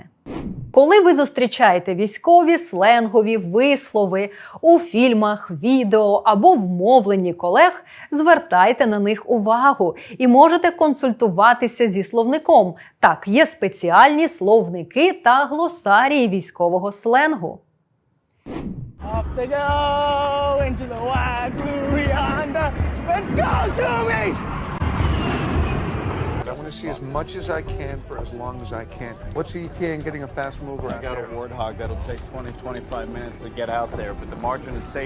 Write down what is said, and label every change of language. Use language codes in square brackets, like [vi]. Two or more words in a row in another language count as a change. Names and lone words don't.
[uk] Коли ви зустрічаєте військові сленгові вислови у фільмах, відео або в мовленні колег, звертайте на них увагу і можете консультуватися зі словником. Так, є спеціальні словники та глосарії військового сленгу. [en] Off they go into the wide blue yonder. Let's go, Zoomies! I want to see as much as I can for as long as I can. What's the ETA in getting a fast mover out there? I got a Warthog that'll take 20, 25 minutes to get out there, but the margin is safe.